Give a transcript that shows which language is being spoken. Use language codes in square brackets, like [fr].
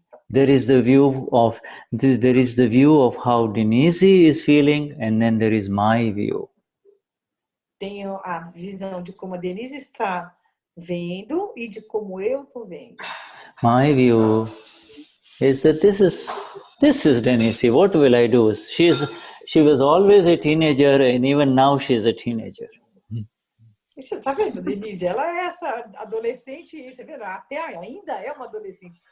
[en] There is the view of this. There is the view of how Denize is feeling, and then there is my view. [pt] Tenho a visão de como a Denize está vendo e de como eu estou vendo. [en] My view is that this is Denize. What will I do? She was always a teenager, and even now she is a teenager. [pt] E você está vendo, Denize? Ela é essa adolescente, você vê, até ainda é uma adolescente.